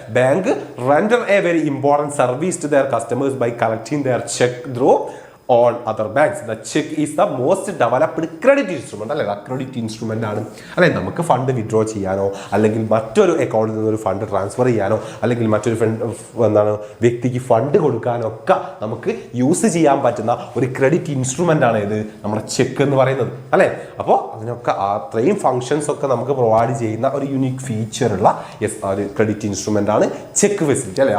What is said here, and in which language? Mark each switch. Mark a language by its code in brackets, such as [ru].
[en] Bank render a very important service to their customers by collecting their cheque through on other banks. The check is the most developed credit instrument അല്ലെ. [ml] Credit instrument ആണ് അല്ലെ. നമുക്ക് fund withdraw ചെയ്യാനോ അല്ലെങ്കിൽ മറ്റൊരു അക്കൗണ്ടിൽ നിന്ന് ഒരു ഫണ്ട് ട്രാൻസ്ഫർ ചെയ്യാനോ അല്ലെങ്കിൽ മറ്റൊരു എന്താണ് വ്യക്തിക്ക് ഫണ്ട് കൊടുക്കാനോ ഒക്കെ നമുക്ക് യൂസ് ചെയ്യാൻ പറ്റുന്ന ഒരു ക്രെഡിറ്റ് ഇൻസ്ട്രുമെന്റ് ആണ് ഇത് നമ്മുടെ ചെക്ക് എന്ന് പറയുന്നത് അല്ലെ. അപ്പോൾ അതിനൊക്കെ അത്രയും ഫങ്ഷൻസ് ഒക്കെ നമുക്ക് പ്രൊവൈഡ് ചെയ്യുന്ന ഒരു യുണീക് ഫീച്ചർ ഉള്ള ഒരു ക്രെഡിറ്റ് ഇൻസ്ട്രുമെന്റ് ആണ് ചെക്ക് ഫെസിലിറ്റി അല്ലെ.